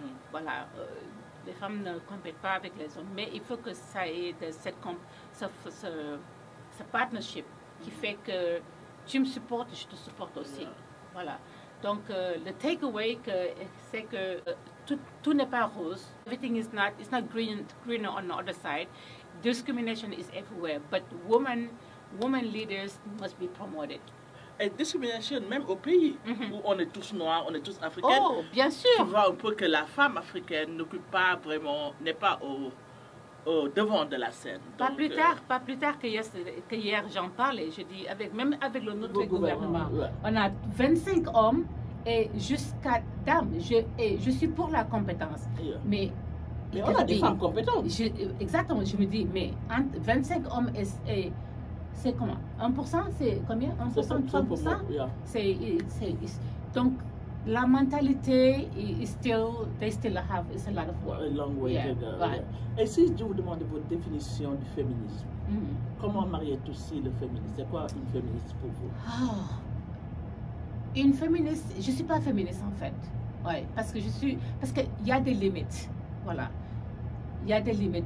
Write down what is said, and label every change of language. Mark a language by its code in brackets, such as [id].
[fr] Voilà, les femmes ne compètent pas avec les hommes, mais il faut que ça ait ce partnership qui fait que tu me supportes et je te supporte aussi. Voilà. Donc, le takeaway, c'est que tout n'est pas rose. [en] Everything is not, it's not greener on the other side. Discrimination is everywhere, but women leaders must be promoted. [fr] Et discrimination même au pays où on est tous noirs, on est tous africains. Oh, bien sûr. Tu vois un peu que la femme africaine n'occupe pas vraiment, n'est pas au devant de la scène. Pas plus tard que hier j'en parlais. Je dis, même avec notre gouvernement, on a 25 hommes et jusqu'à dames. Je suis pour la compétence. Mais on a des femmes compétentes. Exactement, je me dis, mais entre 25 hommes et c'est comment? 1%, c'est combien? 1%, 3%? Donc, la mentalité, [en] they still have a lot of work. A long way to go. Right. [fr] Et si je vous demande votre définition du féminisme, comment Mariétou aussi le féminisme? C'est quoi une féministe pour vous? Une féministe, je ne suis pas féministe en fait. Ouais, parce qu'il y a des limites. Voilà. Il y a des limites.